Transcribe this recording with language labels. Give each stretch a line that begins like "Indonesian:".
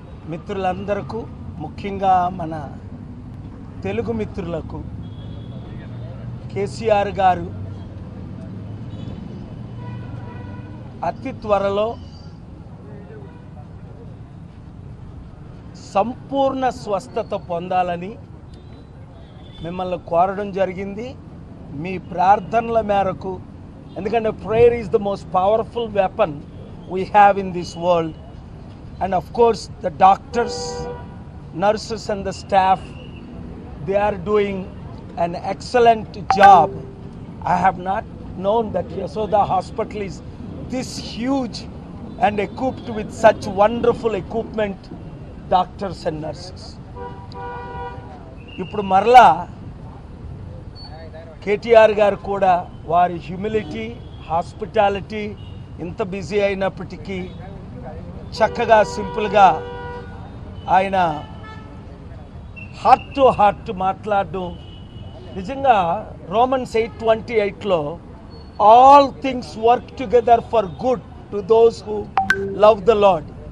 Telugu: మిత్రులందరకు, ముఖ్యంగా మన తెలుగు మిత్రులకు కేసీఆర్ గారు అతి త్వరలో సంపూర్ణ స్వస్థత పొందాలని మిమ్మల్ని కోరడం జరిగింది. మీ ప్రార్థనల మేరకు, ఎందుకంటే
English: Prayer is the most powerful weapon we have in this world. And of course the doctors, nurses and the staff, they are doing an excellent job. I have not known that Yashoda Hospital is this huge and equipped with such wonderful equipment, doctors and nurses.
Telugu: ఇప్పుడు మరలా కేటీఆర్ గారు కూడా వారి humility, hospitality ఇంత busy అయినప్పటికీ చక్కగా సింపుల్గా ఆయన
English: heart to heart
Telugu: మాట్లాడడం, నిజంగా Romans 8:28లో
English: All things work together for good to those who love the Lord.